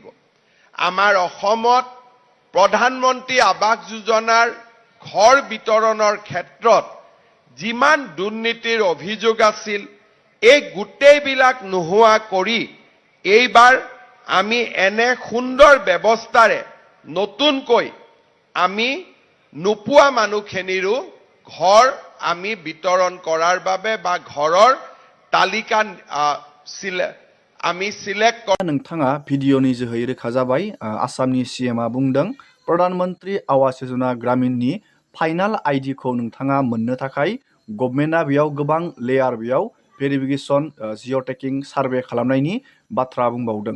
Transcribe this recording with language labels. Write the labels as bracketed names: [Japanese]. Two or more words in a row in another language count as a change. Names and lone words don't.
[Assamese] আমাৰ অসমত প্ৰধানমন্ত্ৰী আৱাস যোজনাৰ ঘৰ বিতৰণৰ ক্ষেত্ৰত যিমান দুৰ্নীতিৰ অভিযোগ আছিল, এই গোটেইবিলাক নোহোৱা কৰি এইবাৰ আমি এনে সুন্দৰ ব্যৱস্থাৰে নতুনকৈ আমি নোপোৱা মানুহখিনিৰো ঘৰ আমি বিতৰণ কৰাৰ বাবে বা ঘৰৰ তালিকা আমি সিলেক্ট [Bodo] नोंथाङा भिडिअनि जोहै रोखा जाबाय। आसामनि CMआ बुंदों प्रधान मन्त्रि आवास योजना ग्रामीणनि फाइनाल आइडिखौ नोंथाङा मोननो थाखाय गभर्नमेन्टआ बेयाव गोबां लेयार बेयाव [English] verification geotagging survey [Bodo] खालामनायनि बाथ्रा बुंबावदों।